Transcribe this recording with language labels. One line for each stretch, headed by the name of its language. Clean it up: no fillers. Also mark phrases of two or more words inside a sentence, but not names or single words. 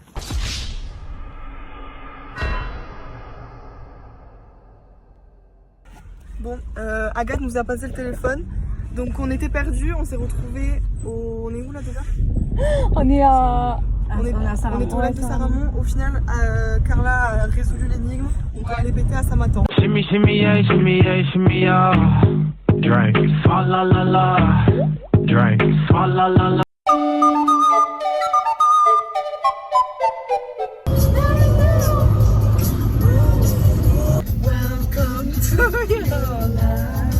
French: Bon, Agathe nous a passé le téléphone. Donc on était perdus, on s'est retrouvés au... On est où là déjà? On est à... On est au lac de Saramon. Au final, Carla a résolu l'énigme. Donc on est pété à Samatan.
English: Shimmy, shimmy, yeah, shimmy, yeah, shimmy, yeah. Drink. Fa la la la. Drink. Fa la la la. Welcome to your life.